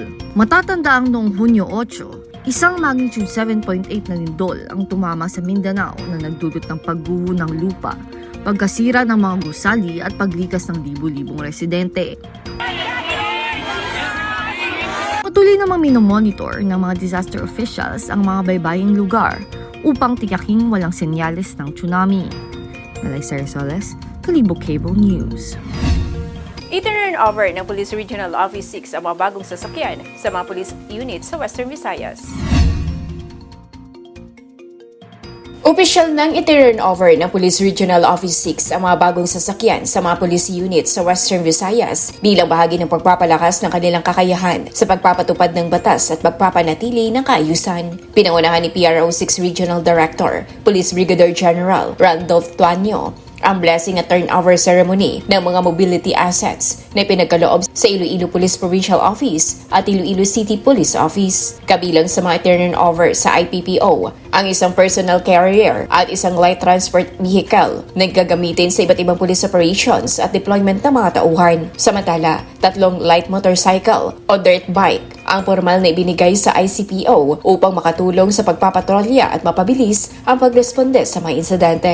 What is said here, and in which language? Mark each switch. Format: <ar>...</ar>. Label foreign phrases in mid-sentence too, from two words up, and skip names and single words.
<tl>Matatanda ang noong Hunyo 8, isang magnitude 7.8 na lindol ang tumama sa Mindanao na nagdulot ng pagguho ng lupa, pagkasira ng mga gusali at paglikas ng libu-libong residente. Patuloy namang minomonitor ng mga</tl> <en>disaster officials</en> <tl>ang mga baybaying lugar upang tikaking walang senyales ng tsunami. Liza Rosales, Kalibo Cable News. I-turn over ng Police Regional Office 6 ang mga bagong sasakyan sa mga</tl> <en>police units</en> <tl>sa Western Visayas. Opisyal nang i-turn over ng Police Regional Office 6 ang mga bagong sasakyan sa mga</tl> <en>police units</en> <tl>sa Western Visayas bilang bahagi ng pagpapalakas ng kanilang kakayahan sa pagpapatupad ng batas at pagpapanatili ng kaayusan. Pinangunahan ni PRO 6 Regional Director, Police Brigadier General Randolph Tuanyo, ang blessing at</tl> <en>turnover ceremony</en> <tl>ng mga</tl> <en>mobility assets</en> <tl>na pinagkaloob sa Iloilo Police Provincial Office at Iloilo City Police Office. Kabilang sa mga turnover sa IPPO, ang isang</tl> <en>personal carrier</en> <tl>at isang</tl> <en>light transport vehicle</en> <tl>na gagamitin sa iba't ibang</tl> <en>police operations</en> <tl>at deployment ng mga tauhan. Samantala, 3</tl> <en>light motorcycle</en> <tl>o</tl> <en>dirt bike</en> <tl>ang formal na ibinigay sa ICPO upang makatulong sa pagpapatrolya at mapabilis ang pagresponde sa mga insidente.</tl>